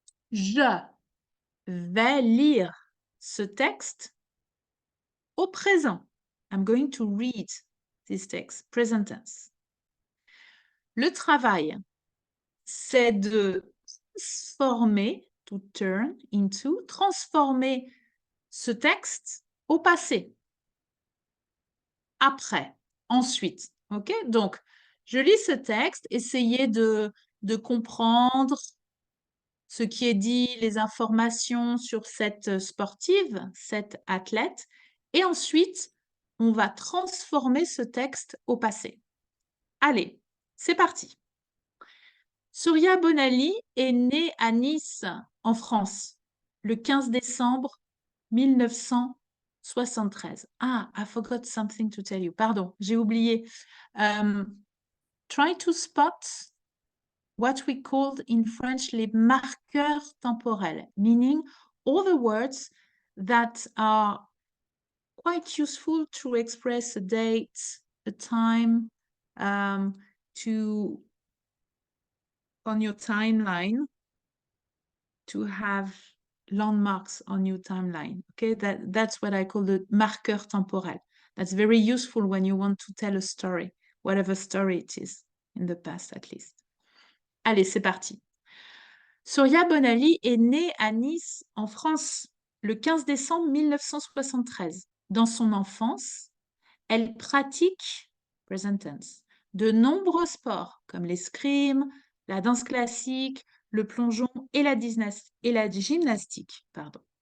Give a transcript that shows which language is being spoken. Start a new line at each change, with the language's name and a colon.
French: Je vais lire ce texte au présent.
English: I'm going to read this text, present tense.
French: Le travail, c'est de transformer,
English: to turn into,
French: transformer ce texte au passé. Après, ensuite. Ok? Donc, je lis ce texte, essayez de comprendre ce qui est dit, les informations sur cette sportive, cette athlète, et ensuite, on va transformer ce texte au passé. Allez, c'est parti. Surya Bonali est née à Nice, en France, le 15 décembre 1973.
English: Ah, I forgot something to tell you.
French: Pardon, j'ai oublié.
English: Try to spot what we called in French les marqueurs temporels, meaning all the words that are quite useful to express a date, a time, on your timeline, to have landmarks on your timeline. Okay, that's what I call the marqueur temporel. That's very useful when you want to tell a story, whatever story it is, in the past at least.
French: Allez, c'est parti. Surya Bonali est née à Nice, en France, le 15 décembre 1973. Dans son enfance, elle pratique,
English: present tense,
French: de nombreux sports comme l'escrime, la danse classique, le plongeon et la gymnastique. Pardon.